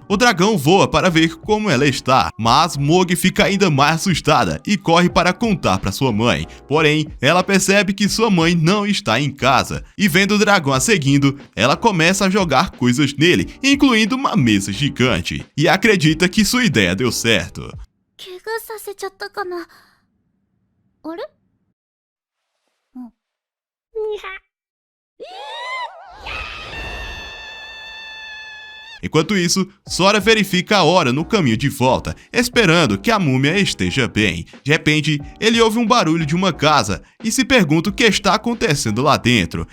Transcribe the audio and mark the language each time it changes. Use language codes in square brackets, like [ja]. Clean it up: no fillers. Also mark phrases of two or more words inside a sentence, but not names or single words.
[pt] O dragão voa para ver como ela está, mas Mogi fica ainda mais assustada e corre para contar para sua mãe. Porém, ela percebe que sua mãe não está em casa, e vendo o dragão a seguindo, ela começa a jogar coisas nele, incluindo uma mesa gigante, e acredita que sua ideia deu certo. [ja] 怪我させちゃったかな。あれ？うん。には。 [pt] Enquanto isso, Sora verifica a hora no caminho de volta, esperando que a múmia esteja bem. De repente, ele ouve um barulho de uma casa e se pergunta o que está acontecendo lá dentro.